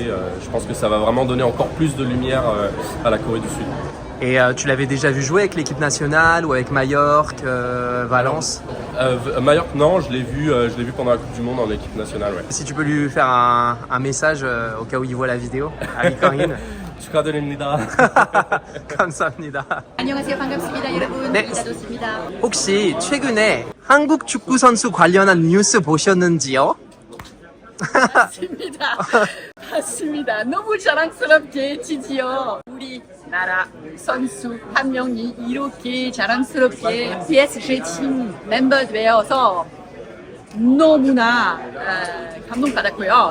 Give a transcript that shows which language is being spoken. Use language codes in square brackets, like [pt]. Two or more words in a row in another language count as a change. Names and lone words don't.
[fr] Je pense que ça va vraiment donner encore plus de lumière à la Corée du Sud. Et tu l'avais déjà vu jouer avec l'équipe nationale ou avec Majorque, Valence? Majorque, non, je l'ai vu pendant la Coupe du Monde en équipe nationale. Ouais. Si tu peux lui faire un message au cas où il voit la vidéo à Lee Kang-in. [ko] 축하드립니다. 감사합니다. 안녕하세요. 반갑습니다. 여러분. 네. 이다도스입니다. 혹시 최근에 한국 축구 선수 관련한 뉴스 보셨는지요? 맞습니다. 맞습니다. 너무 자랑스럽게 드디어 우리나라 선수 한 명이 이렇게 자랑스럽게 PSG 팀 멤버 되어서 너무나 감동받았고요.